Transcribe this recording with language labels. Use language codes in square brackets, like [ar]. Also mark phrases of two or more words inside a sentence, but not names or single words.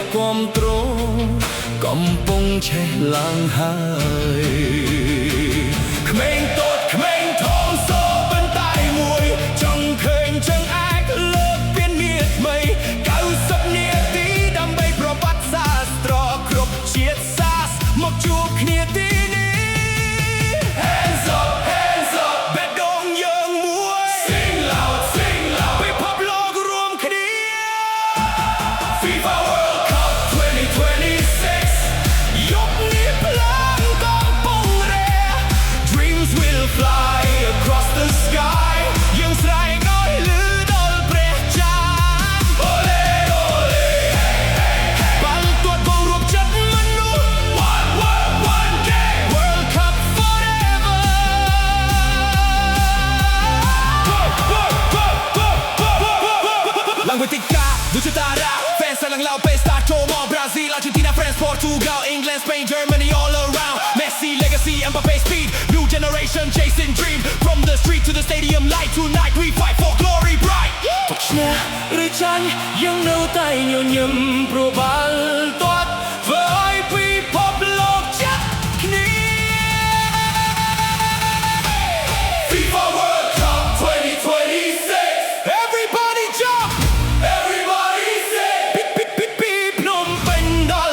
[km] គាំទ្រកំពុងឆេះឡើងហើយក្មេងតូចក្មេងធំសូបន្តែមួយចង់ឃើញជើងអាចលើកពានមាសថ្មី90នាទីដើម្បីប្រវត្តិសាស្ត្រគ្រប់ជាតិសាសន៍មកជួបគ្នាទីនេះ [en] Hands up hands up [km] បេះដូងយើងមួយ [en] Sing loud sing loud [km] ពិភពលោករួមគ្នា FIFA World Cup 2026 យប់នេះភ្លើងកំពុងរះ [en] Dreams will fly across the sky [km] យើងស្រែកឲ្យឮដល់ព្រះចាន Ole ole hey hey hey បាល់ទាត់បោករួមចិត្តមនុស្ស [en] One world one game World Cup forever [km] ឡើងវេទិកាដូចជាតារា Fans ឡើងឡៅពេល start ចូលមក [en] Brazil Argentina France Portugal England Spain Germany all around Messi legacy Mbappé speed new generation chasing dream from the street to the stadium light tonight we fight for glory bright [km] ទុកឈ្នះឬចាញ់យើងនៅតែញញឹមព្រោះបាល់ទាត់ធ្វើឲ្យពិភពលោកចាប់គ្នា [en] FIFA World Cup 2026 Everybody jump Everybody sing [km] ពីភ្នំពេញដល់